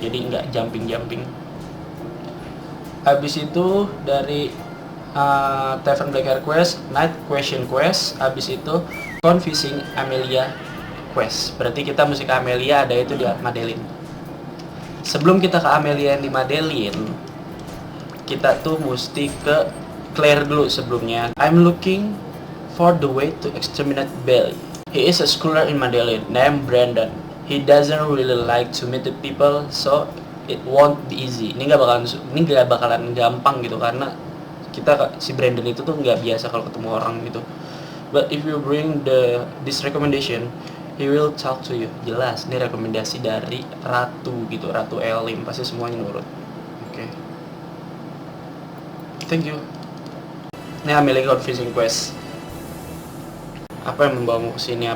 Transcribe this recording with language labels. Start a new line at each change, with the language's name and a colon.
Indonesian: Jadi nggak jumping. Habis itu dari Tavern Blackheart Quest, Night Question Quest, habis itu Confusing Amelia Quest. Berarti kita mesti ke Amelia, ada itu di Madeline. Sebelum kita ke Amelia yang di Madeline, kita tuh mesti ke Claire dulu sebelumnya.
English: I'm looking for the way to exterminate Billy. He is a scholar in Madeline named Brandon. He doesn't really like to meet the people, so it won't be easy.
Indonesian: Ini gak bakalan gampang gitu, karena si Brandon itu tuh nggak biasa kalau ketemu orang gitu.
English: But if you bring this recommendation, he will talk to you.
Indonesian: Jelas, ini rekomendasi dari Ratu gitu, Ratu Elim, pasti semuanya nurut. Oke.
English: Thank you.
Indonesian: Ini Amelia confusing quest. Apa yang membawamu ke sini?